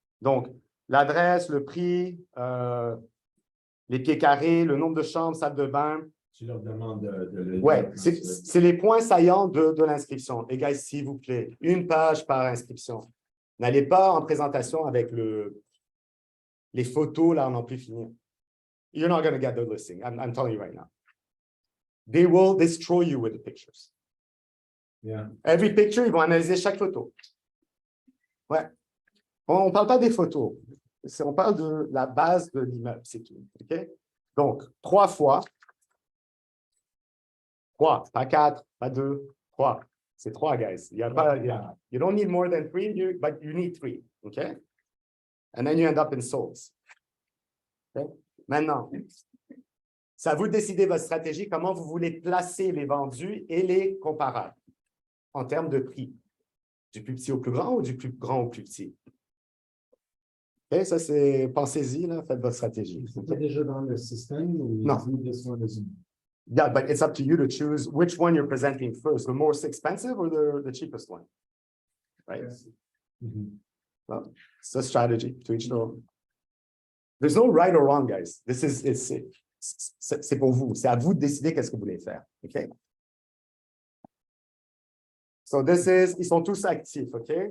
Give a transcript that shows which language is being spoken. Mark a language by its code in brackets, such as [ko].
[fr] Donc, l'adresse, le prix, les pieds carrés, le nombre de chambres, salle de bain. Tu leur demandes de le Oui, lire. c'est les points saillants de l'inscription. Et guys, s'il vous plaît, une page par inscription. N'allez pas en présentation avec les photos, là, on n'en plus finir. [en] You're not going to get the listing. I'm telling you right now. They will destroy you with the pictures. Yeah. Every picture, [fr] ils vont analyser chaque photo. Ouais. On ne parle pas des photos. On parle de la base de l'immeuble, c'est tout. OK? Donc, 3 fois. 3, pas 4, pas 2, 3. C'est 3, guys. [en] You don't need more than 3, but you need 3. OK? And then you end up in souls. Okay? [fr] Maintenant, c'est à vous de décider votre stratégie, comment vous voulez placer les vendus et les comparables en termes de prix. Du plus petit au plus grand ou du plus grand au plus petit? OK, ça c'est, pensez-y, là, faites votre stratégie. C'est déjà dans le système ou Non. [en] Yeah, but it's up to you to choose which one you're presenting first, the most expensive or the cheapest one, right? Well, it's a strategy to each their own. There's no right or wrong, guys. [fr] C'est pour vous. C'est à vous de décider qu'est-ce que vous voulez faire, OK? So ils sont tous actifs, OK?